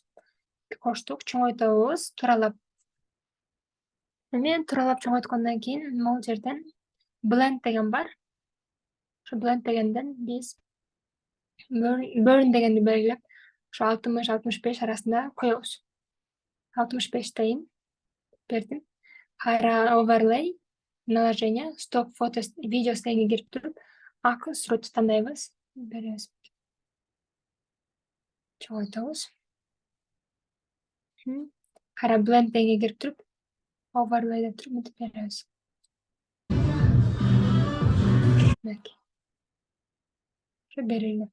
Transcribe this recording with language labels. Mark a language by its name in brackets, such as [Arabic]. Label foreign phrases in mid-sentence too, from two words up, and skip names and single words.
[Kyrgyz] Коштук, чоңойтобуз, туралап. Эми туралап чоңойткондон кийин могул жерден blend деген бар. Ошо blend дегенден биз burn дегенди белгилеп, ошо 60-65 арасында коебуз. 65 бердим. [English] Кайра overlay, наложение, stop photo, [Kyrgyz] видео стегине кирип туруп, ак сурет тандайбыз. Беребиз. Чоңойтобуз. Кайра blend дегенге кирип туруп, overlay деп туруп мынтип беребиз. Мынакей. Ошо берилди.